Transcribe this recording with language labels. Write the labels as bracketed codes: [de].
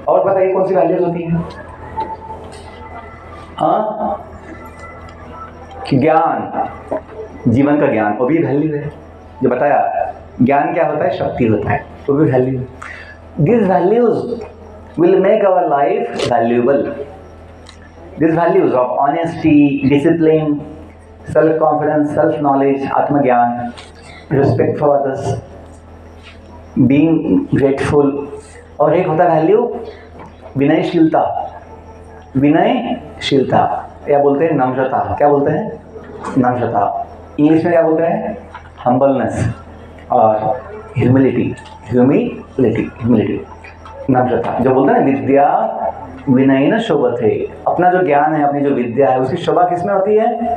[hi] और बताइए कौन सी वैल्यूज होती हैं? हाँ, ज्ञान, जीवन का ज्ञान, वो भी वैल्यू है। जो बताया, ज्ञान क्या होता है? शक्ति होता है, वो भी वैल्यू है। [en] These values will make our life valuable. These values of honesty, discipline, self-confidence, self-knowledge, [hi] आत्मज्ञान, [en] respect for others, being grateful, [hi] और एक होता है वैल्यू विनयशीलता। विनयशीलता या बोलते हैं नम्रता। क्या बोलते हैं? नम्रता। इंग्लिश में क्या बोलते हैं? हम्बलनेस और ह्यूमिलिटी, नम्रता। जो बोलते हैं [sa] विद्या विनयेन शोभते, [hi] अपना जो ज्ञान है, अपनी जो विद्या है, उसकी शोभा किस में होती है?